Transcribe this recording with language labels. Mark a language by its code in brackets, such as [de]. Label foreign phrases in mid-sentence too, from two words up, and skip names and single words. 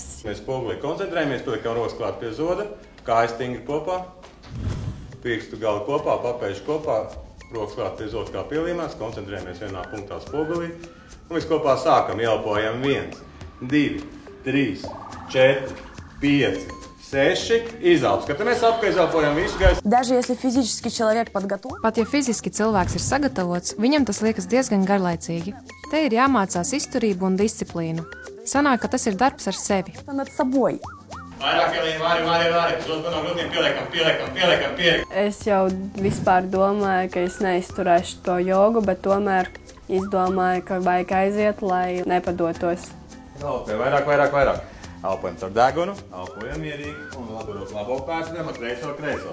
[lv] Mēs spogulī koncentrējamies, pielikam rokas klāt pie zoda, kājas stingri kopā, pirkstu gali kopā, papēži kopā, rokas klāt pie zoda kā pielīmās, koncentrējamies vienā punktā spogulī. Un mēs kopā sākam, ielpojam 1, 2, 3, 4, 5, 6, izelp. Skatāmies apkārt, izelpojam visu gaisu. [ru] Даже если физически человек подготовлен. [lv] Pat ja fiziski cilvēks ir sagatavots, viņam tas liekas diezgan garlaicīgi. Te ir jāmācās izturību un disciplīnu. Sanāk, ka tas ir darbs ar sevi. [ru] Над собой. [lv] Vairāk ielīm, vari. Zod no grūtiem pieliekam. Es jau vispār domāju, ka es neizturēšu to jogu, bet tomēr izdomāju, ka vajag aiziet, lai nepadotos. Vairāk. Elpojam caur degunu, elpojam mierīgi un laburot labo pēcdēm, kreiso.